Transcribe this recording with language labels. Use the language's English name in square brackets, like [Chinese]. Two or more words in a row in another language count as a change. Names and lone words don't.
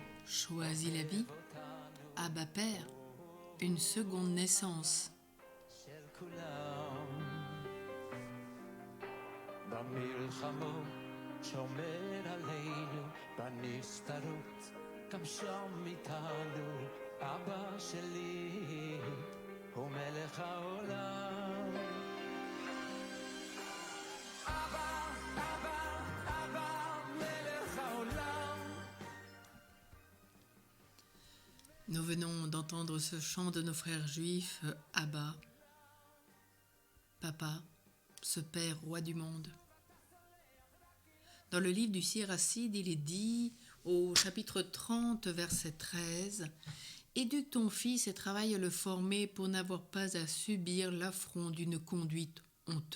[French] choisi la vie, Abba Père, une seconde naissance. [Hebrew] במלחמות שומר עלינו, בנסתרות גם שם איתנו. אבא שלי הוא מלך העולם. אבא, אבא, אבא, מלך העולם. [French] Nous venons d'entendre ce chant de nos frères juifs, Abba, Papa, ce Père roi du monde. Dans le livre du Siracide, il est dit au chapitre 30, verset 13, « Éduque ton fils et travaille à le former pour n'avoir pas à subir l'affront d'une conduite honteuse.